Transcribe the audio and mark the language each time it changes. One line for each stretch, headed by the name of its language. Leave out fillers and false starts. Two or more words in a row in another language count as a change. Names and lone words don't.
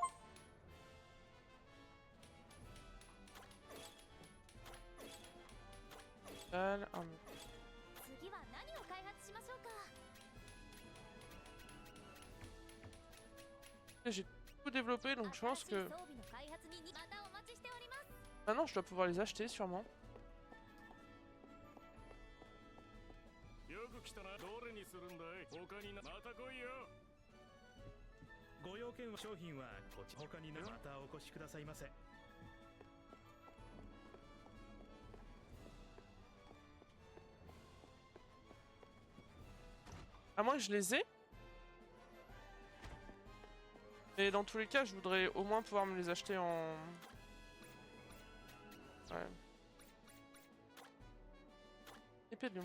French: Belle arme. J'ai tout développé donc je pense que maintenant je dois pouvoir les acheter sûrement.
Japanese: ご用件商品はこち他にまたお越しくださいませ。
French: À moins que je les ai. Et dans tous les cas, je voudrais au moins pouvoir me les acheter en... Ouais. Épée de lion.